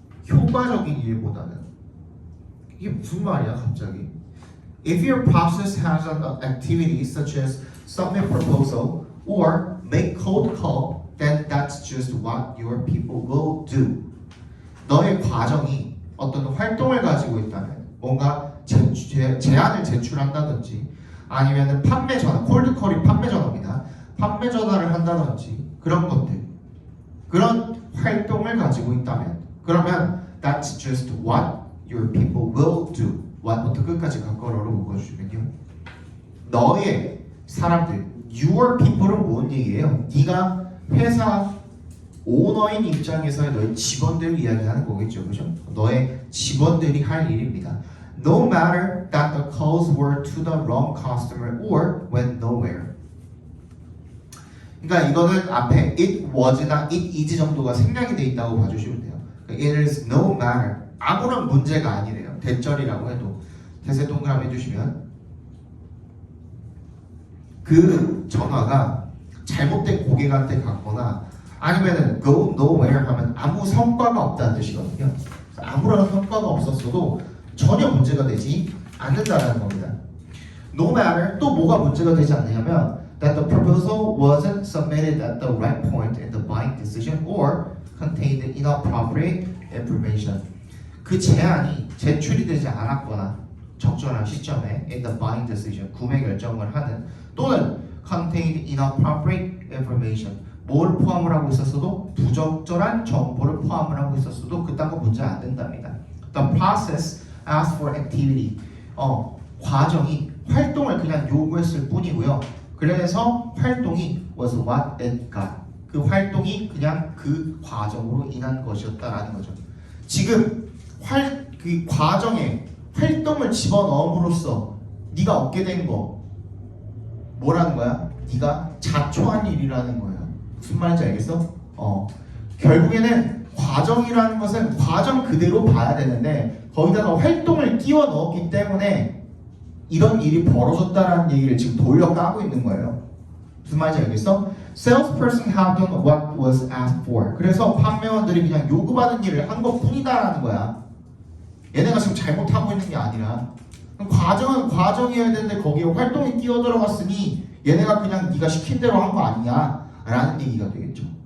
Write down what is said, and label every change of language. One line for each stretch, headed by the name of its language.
Korean: 효과적인 일보다는. 이게 무슨 말이야 갑자기?
English: If your process has an activity such as submit proposal or make cold call, then that's just what your people will do.
Korean: 너의 과정이 어떤 활동을 가지고 있다면 뭔가 제안을 제출한다든지 아니면 판매 전화, 콜드콜이 판매 전화입니다. 판매 전화를 한다든지 그런 것들 그런 활동을 가지고 있다면 그러면
English: that's just what your people will do.
Korean: what부터 끝까지 각괄호로 묶어주시면요. 너의 사람들,
English: your people
Korean: 은 뭔 얘기예요? 네가 회사 오너인 입장에서의 너의 직원들을 이야기하는 거겠죠, 그죠? 너의 직원들이 할 일입니다.
English: No matter that the calls were to the wrong customer or went nowhere.
Korean: 그러니까 이거는 앞에 it was나 it is 정도가 생략이 돼 있다고 봐주시면 돼요.
English: It is no matter.
Korean: 아무런 문제가 아니래요. 대절이라고 해도 대세 동그라미 해주시면 그 전화가 잘못된 고객한테 갔거나 아니면은
English: go nowhere
Korean: 하면 아무 성과가 없다는 뜻이거든요. 아무런 성과가 없었어도 전혀 문제가 되지 않는다는 겁니다.
English: No matter
Korean: 또 뭐가 문제가 되지 않느냐면
English: that the proposal wasn't submitted at the right point in the buying decision or contained inappropriate information.
Korean: 그 제안이 제출이 되지 않았거나 적절한 시점에
English: in the buying decision
Korean: 구매 결정을 하는 또는
English: contained inappropriate information.
Korean: 뭘 포함을 하고 있었어도 부적절한 정보를 포함을 하고 있었어도 그딴 거 문제 안 된답니다.
English: The process asked for activity.
Korean: 과정이 활동을 그냥 요구했을 뿐이고요. 그래서 활동이
English: was what it got.
Korean: 그 활동이 그냥 그 과정으로 인한 것이었다라는 거죠. 지금 그 과정에 활동을 집어넣음으로써 네가 얻게 된 거 뭐라는 거야? 네가 자초한 일이라는 거예요. 무슨 말인지 알겠어? 결국에는 과정이라는 것은 과정 그대로 봐야 되는데 거기다가 활동을 끼워 넣었기 때문에 이런 일이 벌어졌다라는 얘기를 지금 돌려 까고 있는 거예요. 무슨 말인지 알겠어?
English: Salesperson have done what was asked for.
Korean: 그래서 판매원들이 그냥 요구받은 일을 한 것뿐이다라는 거야. 얘네가 지금 잘못하고 있는 게 아니라 과정은 과정이어야 되는데 거기에 활동이 끼어 들어갔으니 얘네가 그냥 네가 시킨 대로 한 거 아니냐 라는 얘기가 되겠죠.